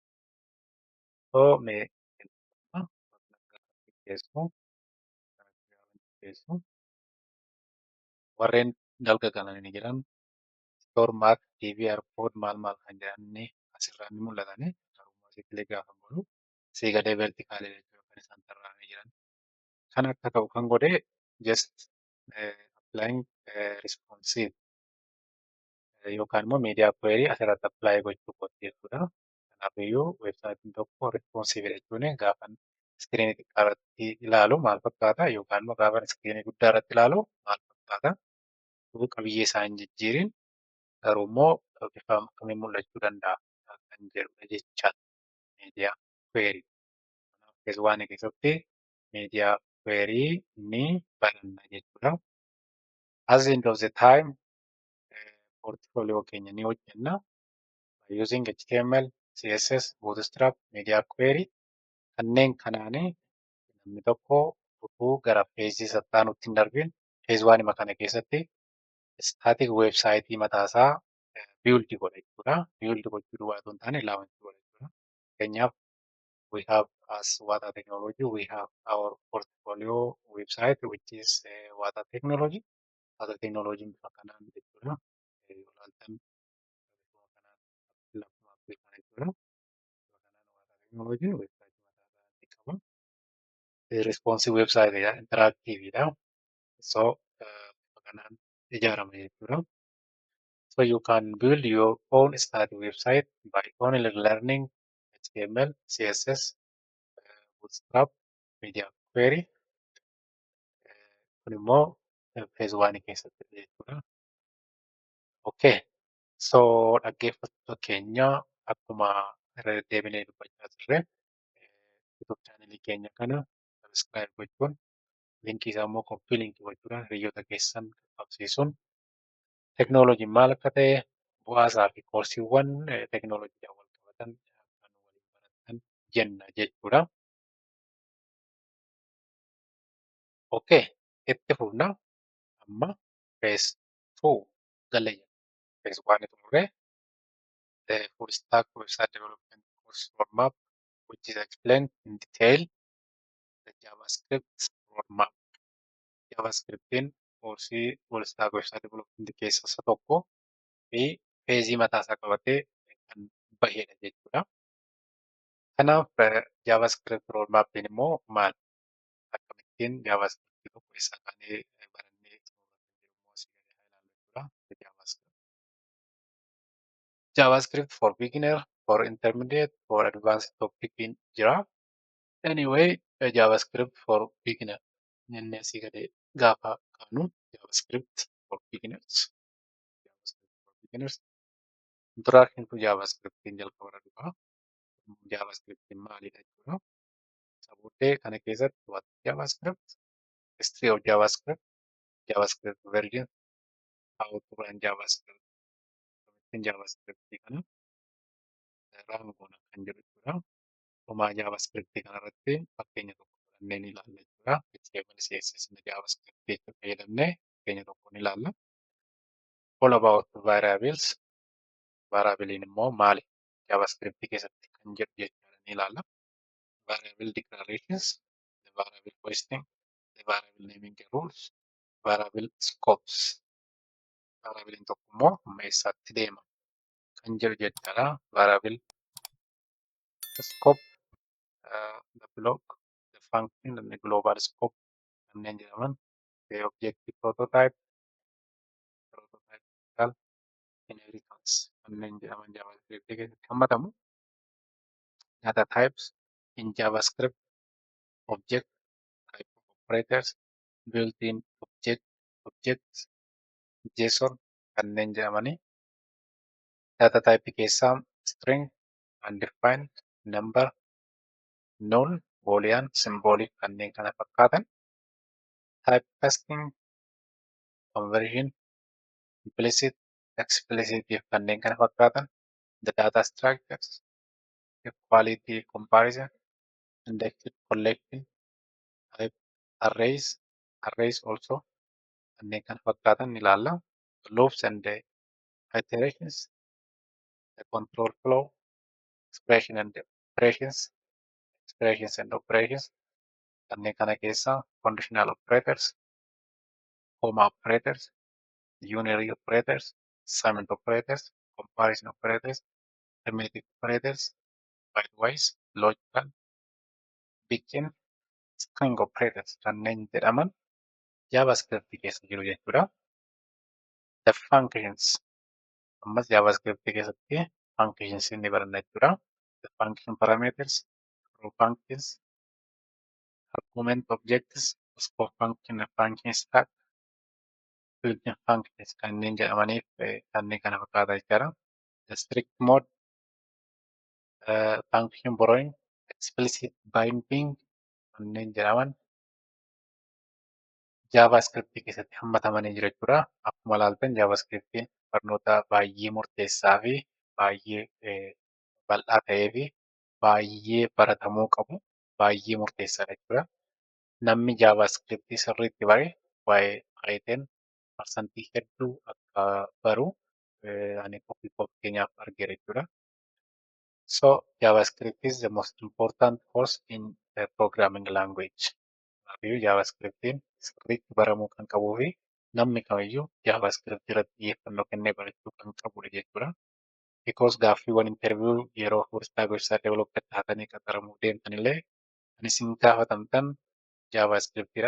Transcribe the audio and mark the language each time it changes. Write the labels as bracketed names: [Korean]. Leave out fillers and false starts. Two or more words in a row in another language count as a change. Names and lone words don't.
[Oromo] So mee warreen dalga galanii jiran [English] store mark DVR code [Oromo] maal kan jedhan asirraa ni mul'atani. Garuu asii click gaafa godhu asii gadee vertikaalii jechuudha kan isaan tarraa'anii jiran. Kan akka ta'u kan godhe [English] just applying responsive [Oromo] yookaan immoo media query asirratti apply gochuu qotti jechuudha. Kanaafiyyuu websaayitiin tokko responsive jechuun gaafa iskiriinii xiqqaa irratti ilaalu maal fakkaata yookaan immoo gaafa iskiriinii guddaa irratti ilaalu maal fakkaata. Qabiyyee isaa hin jijjiirin garuu immoo bifa akkamiin mul'achuu danda'a kan jedhudha jecha [English] media query. [Oromo] Kanaaf waan keessatti [English] media query [Oromo] ni baranna jechuudha. [English] As the end of the time portfolio [Oromo] keenya ni hojjenna. [English] By using HTML, CSS, Bootstrap, Media Query [Oromo] kanneen kanaanii namni tokko utuu gara peejii sattaanutti hin darbin peejii waanima kana keessatti staatik weebsaayitii mataasaa build godha jechuudha. Build gochuu duwwaa otoo hin taane laawunchii godha jechuudha. [English] Fakkeenyaaf we have as Wata Technology, we have our portfolio website which is Wata Technology. [Oromo] Wata Technology bifa kanaan jechuudha. Ilaaltan bifa kanaan lakkuma appii kana jechuudha. Bifa kanaan Wata Technology website mataasaa qaba. [English] Responsive website [Oromo] interactiveidha. So bifa kanaan ijaarama jechuudha. [English] So you can build your own static website by only learning HTML, CSS, Bootstrap, Media Query. [Oromo] Kun immoo phase 1 keessatti jechuudha. [English] Okay. [Oromo] So dhaggeeffattoota keenya akkuma irra deddeebinee dubbachaa turre YouTube chaanelii keenya kana subscribe gochuun linkii isaa immoo koppii linkii gochuudhaan hiriyoota keessan qabsiisuun teknooloojiin maal akka ta'e bu'aasaa fi koorsiiwwan teknooloojiidhaan wal qabatan kan waliin baratan jenna jechuudha. [English] Okay, [Oromo] itti fufna amma phase 2 galee phase 1 xumurree [English] the full stack website development course roadmap which is explained in detail the JavaScript roadmap. [Oromo] JavaScriptiin koorsii [English] full stack website development [Oromo] keessaa isa tokko fi peejii mataasaa qabatee kan bahedha jechuudha. Kanaaf JavaScript roadmappiin immoo maal? Akkamittiin JavaScript tokko eessaa kaanee barannee xumurra kan jedhu immoo asii gadi haa ilaallu jechuudha. [English] JavaScript for beginner, for intermediate, for advanced topic jira. Anyway, JavaScript for beginner [Oromo] jennee asii gadi gaafa kaanu [English] JavaScript for beginners. JavaScript for beginners. Introduction to [Oromo] JavaScriptiin jalqaba irra dhufa. JavaScriptiin maalidha jechuudha. Isa booddee kana keessatti [English] what JavaScript, history of JavaScript, JavaScript version, how to run JavaScript, [Oromo] akkamittiin JavaScriptii kana run goona kan jedhu jechuudha. Homaa JavaScriptii kanarratti fakkeenya tokko fudhannee ni ilaalla jechuudha. HTML, CSS, JavaScriptii itti fayyadamnee fakkeenya tokko ni ilaalla. [English] All about variables. [Oromo] Variablein immoo maali? JavaScriptii keessatti kan jedhu jechuudha ni ilaalla. [English] Variable declarations, the variable questioning, the variable naming the rules, variable scopes. [Oromo] Variablein tokko immoo amma eessaatti deema kan jedhu jechuudha. [English] Variable scope, the block, the function, and the global scope [Oromo] kanneen jedhaman. [English] The objective prototype, prototype inheritance [Oromo] kanneen jedhaman JavaScript keessatti hammatamu. [English] Data types in JavaScript, object type of operators, built-in objects, JSON kanneen jedhamanii data type keessaa string, undefined, number, null, boolean, symbolic [Oromo] kanneen kana fakkaatan [English] typecasting, conversion, implicit, explicit [Oromo] fi kanneen kana fakkaatan [English] the data structures, equality comparison, indexed collection, type arrays also [Oromo] kanneen kana fakkaatan ni ilaalla. [English] Loops and the iterations, the control flow, expression and operations [Oromo] kanneen kana keessaa [English] conditional operators, comma operators, unary operators, assignment operators, comparison operators, arithmetic operators, bitewise, logical, begin, string operators [Oromo] kanneen jedhaman JavaScript keessa jiru jechuudha. [English] The functions [Oromo] ammas JavaScript keessatti functions ni baranna jechuudha. [English] The function parameters, row functions, argument objects, scope function, function stack, built-in functions [Oromo] kanneen jedhamaniif kanneen kana fakkaata jechuudha. [English] The strict mode, function borrowing, explicit binding [Oromo] kanneen jedhaman JavaScript keessatti hammatamanii jiru jechuudha. Akkuma ilaaltan JavaScriptiin barnoota baay'ee murteessaa fi baay'ee bal'aa ta'ee fi baay'ee baratamuu qabu baay'ee murteessaadha jechuudha. Namni JavaScriptii sirriitti bare waa'ee Python parsantii hedduu akka baru ani ofii keenyaaf argeera jechuudha. [English] So JavaScript is the most important course in the programming language. [Oromo] Kanaafuu JavaScriptiin sirriitti baramuu kan qabuu fi namni kamiyyuu JavaScript irratti xiyyeeffannoo kennee barachuu kan qabudha jechuudha. Because gaaffiiwwan interview yeroo furstaa gosaa development taatanii qaxaramuu deemtan illee kan isin gaafatamtan JavaScriptidha.